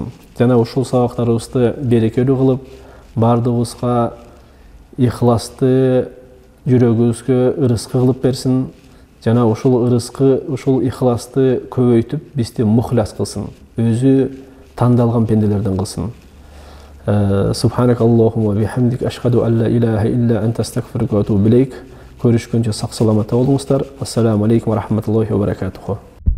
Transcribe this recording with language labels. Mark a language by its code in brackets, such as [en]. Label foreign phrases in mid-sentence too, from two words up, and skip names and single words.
[ky] Жана ушул сабактарыбызды берекелүү кылып, бардыгыбызга ихласты, жүрөгүбүзгө ырыскы кылып берсин. Жана ушул ырыскы, ушул ихласты көбөйтүп, бизди мухлас кылсын. Өзү тандалган пенделерден кылсын. [ar] سبحانك اللهم وبحمدك، أشهد أن لا إله إلا أنت، أستغفرك وأتوب إليك. [ky] Көрүшкөнчө сак саламатта болуңуздар. [ar] السلام عليكم ورحمة الله وبركاته.